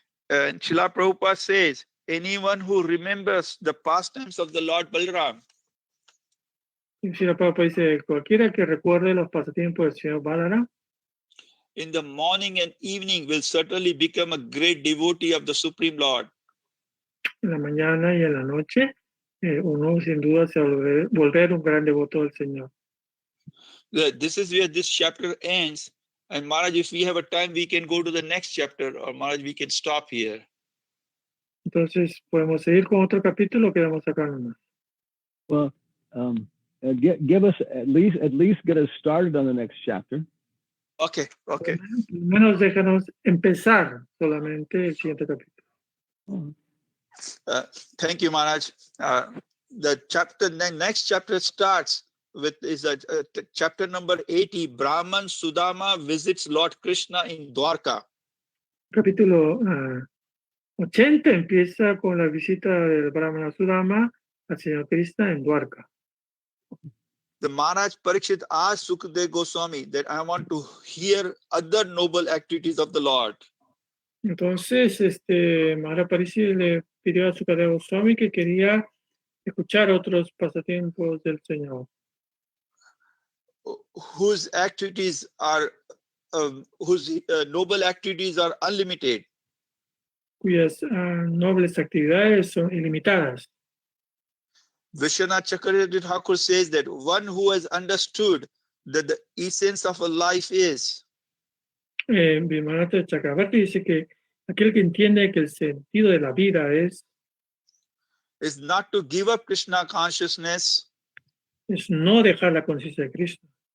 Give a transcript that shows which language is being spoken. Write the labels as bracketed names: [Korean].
[English] And Srila Prabhupada says, anyone who remembers the pastimes of the Lord Balram [Spanish] Y Srila Prabhupada dice, cualquiera que recuerde los pasatiempos del señor Balaram, [English] in the morning and evening will certainly become a great devotee of the Supreme Lord. [Spanish] en la mañana y en la noche, uno sin duda se va a volver un gran devoto del Señor. [English] This is where this chapter ends. And Maharaj, if we have a time, we can go to the next chapter, or Maharaj, we can stop here. [Spanish] Entonces, podemos seguir con otro capítulo, quedamos acá nomás. [English] Well, give us at least get us started on the next chapter. Okay. [Spanish] Por lo menos déjanos empezar solamente el siguiente capítulo. [English] Thank you, Maharaj. The next chapter starts with chapter number 80. Brahman Sudama visits Lord Krishna in Dwarka. [Spanish] Capítulo 80 empieza con la visita del Brahmana Sudama al señor Krishna en Dwarka. [English] The Maharaj Parikshit asked Sukadeva Goswami that I want to hear other noble activities of the Lord. [Spanish] Entonces, Maharaj Parikshit le pidió a Sukadeva Goswami que quería escuchar otros pasatiempos del Señor. [English] Whose activities are, whose noble activities are unlimited. [Spanish] Cuyas nobles actividades son ilimitadas. [English] Vishwanath Chakravarti Thakur says that one who has understood that the essence of a life is [Spanish] Vimanata Chakravarti dice que aquel que entiende que el sentido de la vida es [English] not to give up Krishna consciousness, [Spanish] no dejar la conciencia de Krishna.